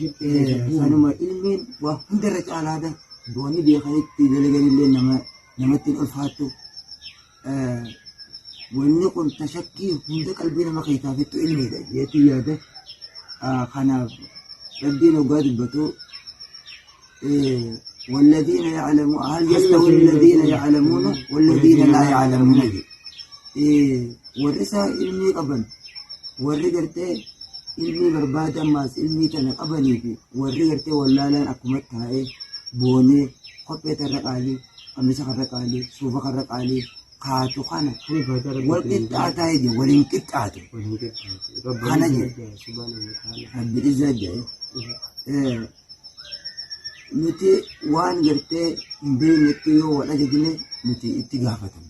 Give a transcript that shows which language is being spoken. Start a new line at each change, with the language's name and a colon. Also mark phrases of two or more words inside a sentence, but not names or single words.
Oromo: Kanuma ilmiin waa hundarra caalaadha. Wanni beekanitti dalaganillee namatti hin ulfaattu. Wanni kun tashakkii hunda qalbii nama keessaafittu ilmiidha jeetii yaada. Kanaaf rabbiin hoggaa dubbatu
Arabic: والذين يعلمون هل يستوي الذين يعلمون والذين لا يعلمون
Oromo: warri ilmii qaban warri gartee ilmii barbaadan maas ilmii kana qabanii fi warri gartee wallaalaan akkuma taa'ee boonee kophee tarra qaalii qamisa karra qaalii suufa karra qaalii kaatu kana wal qixxaataa jedhe waliin qixxaatu kana jedhe rabbi izzaa jedhe nuti waan gartee hin beeknetti yoo wal ajajne nuti itti gaafatamu.